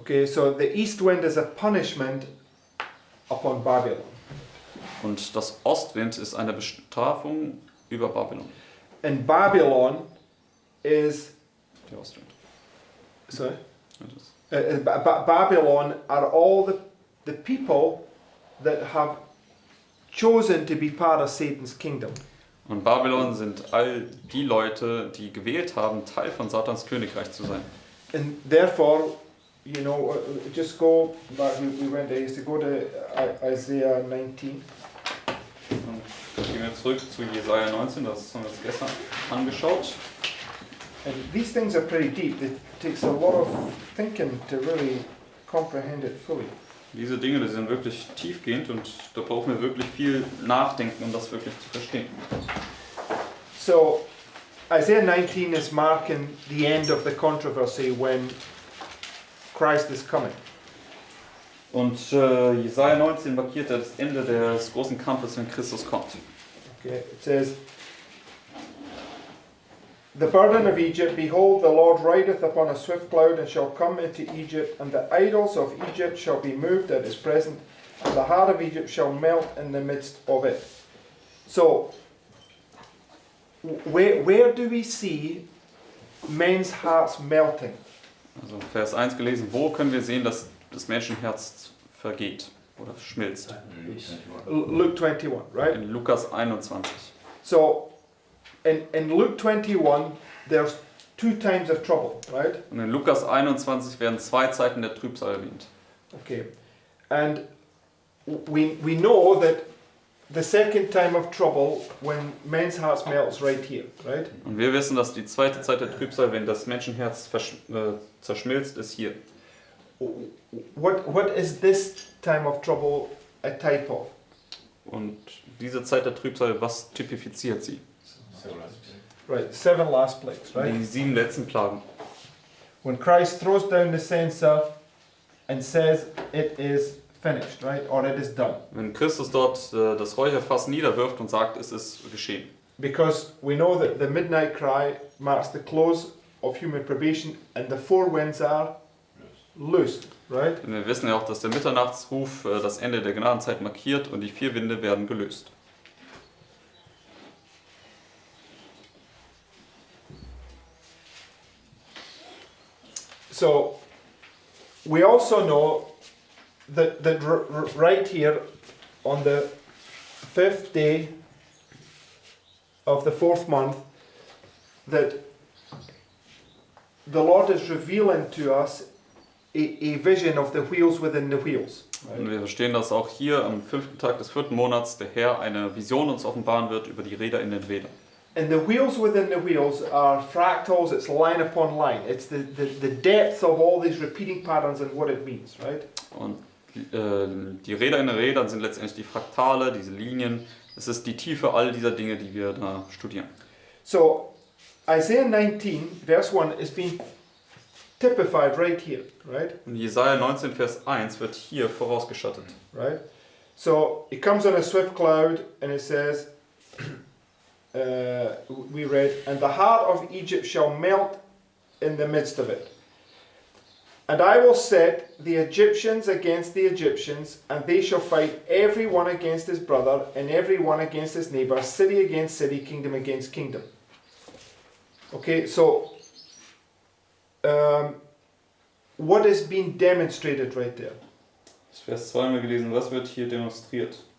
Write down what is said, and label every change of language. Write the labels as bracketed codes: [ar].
[en] Okay, so the east wind is a punishment upon Babylon. [de] Und das Ostwind ist eine Bestrafung über Babylon. [en] And Babylon is... [de] Der Ostwind. [en] Sorry? [de] Das ist [en] Babylon are all the people that have chosen to be part of Satan's kingdom. [de] Und Babylon sind all die Leute, die gewählt haben, Teil von Satans Königreich zu sein. [en] And therefore, you know, just go back, we went there, to go to Isaiah 19. [de] Und dann gehen wir zurück zu Jesaja 19, das haben wir uns gestern angeschaut. [en] And these things are pretty deep. It takes a lot of thinking to really comprehend it fully. [de] Diese Dinge, die sind wirklich tiefgehend und da brauchen wir wirklich viel Nachdenken, um das wirklich zu verstehen. [en] So, Isaiah 19 is marking the end of the controversy when Christ is coming. [de] Und Jesaja 19 markiert das Ende des großen Kampfes, wenn Christus kommt. [en] Okay, it says, "The burden of Egypt, behold, the Lord rideth upon a swift cloud, and shall come into Egypt, and the idols of Egypt shall be moved at his presence, and the heart of Egypt shall melt in the midst of it." So, where do we see men's hearts melting? [de] Also Vers 1 gelesen, wo können wir sehen, dass das Menschenherz vergeht oder schmilzt? [en] Luke 21, right? [de] In Lukas 21. [en] So, in Luke 21, there's two times of trouble, right? [de] Und in Lukas 21 werden zwei Zeiten der Trübsal erwähnt. [en] Okay, and we know that the second time of trouble when men's hearts melts right here, right? [de] Und wir wissen, dass die zweite Zeit der Trübsal, wenn das Menschenherz zerschmilzt, ist hier. [en] What is this time of trouble a type of? [de] Und diese Zeit der Trübsal, was typifiziert sie? [en] Right, 7 last plagues, right? [de] Die 7 letzten Plagen. [en] When Christ throws down the censer and says it is finished, right? Or it is done. [de] Wenn Christus dort das Räucherfass niederwirft und sagt, es ist geschehen. [en] Because we know that the midnight cry marks the close of human probation and the 4 winds are loosed, right? [de] Denn wir wissen ja auch, dass der Mitternachtsruf das Ende der Gnadenzeit markiert und die 4 Winde werden gelöst. [en] So we also know that right here on the 5th day of the 4th month, that the Lord is revealing to us a vision of the wheels within the wheels. [de] Und wir verstehen, dass auch hier am 5. Tag des 4. Monats der Herr eine Vision uns offenbaren wird über die Räder in den Rädern. [en] And the wheels within the wheels are fractals, it's line upon line. It's the depth of all these repeating patterns and what it means, right? [de] Und die Räder in den Rädern sind letztendlich die Fraktale, diese Linien. Es ist die Tiefe all dieser Dinge, die wir da studieren. [en] So, Isaiah 19, verse 1 is being typified right here, right? [de] Und Jesaja 19, Vers 1 wird hier vorausgeschattet. [en] Right? So, it comes on a swift cloud and it says, we read, and the heart of Egypt shall melt in the midst of it. And I will set the Egyptians against the Egyptians, and they shall fight every one against his brother, and every one against his neighbor, city against city, kingdom against kingdom. Okay, so what is being demonstrated right there? [de] Das Vers 2 haben wir gelesen, was wird hier demonstriert?